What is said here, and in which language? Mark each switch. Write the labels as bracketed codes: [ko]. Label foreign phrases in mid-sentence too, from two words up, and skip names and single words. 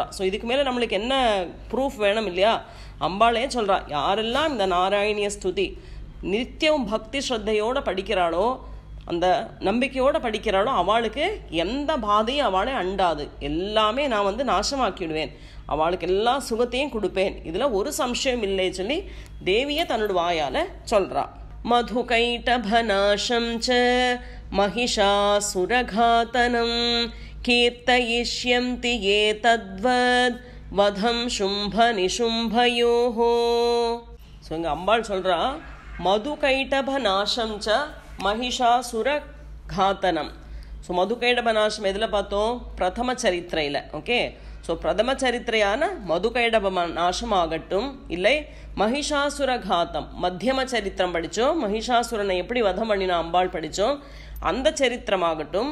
[ta] ஸோ இதுக்கு மேலே நம்மளுக்கு என்ன ப்ரூஃப் வேணும் இல்லையா? அம்பாளே சொல்கிறா, யாரெல்லாம் இந்த நாராயணிய ஸ்துதி நித்தியம் பக்தி ஸ்ரத்தையோடு படிக்கிறாளோ, அந்த நம்பிக்கையோடு படிக்கிறாளோ, அவளுக்கு எந்த பாதையும் அவளை அண்டாது. எல்லாமே நான் நாசமாக்கிடுவேன். அவளுக்கு எல்லா சுகத்தையும் கொடுப்பேன். இதில் ஒரு சம்சயம் இல்லை சொல்லி தேவியை தன்னோட வாயால் சொல்கிறா. [sa] मधुकैटभनाशं च महिषासुरघातनं कीर्तयिष्यन्ति ये तद्वद् वधं शुम्भनिशुम्भयोः. [ta] ஸோ இங்கே அம்பாள் சொல்கிறா [sa] मधुकैटभ नाशं च महिषासुर घातनम्. [ta] ஸோ மதுகைடப நாசம் எதில் பார்த்தோம்? பிரதம சரித்திரையில். ஓகே, ஸோ பிரதம சரித்திரையான மதுகைடப நாசம் ஆகட்டும், இல்லை மகிஷாசுர காத்தம் மத்தியம சரித்திரம் படித்தோம், மகிஷாசுரனை எப்படி வதம் பண்ணினா அம்பாள் படித்தோம், அந்த சரித்திரமாகட்டும்.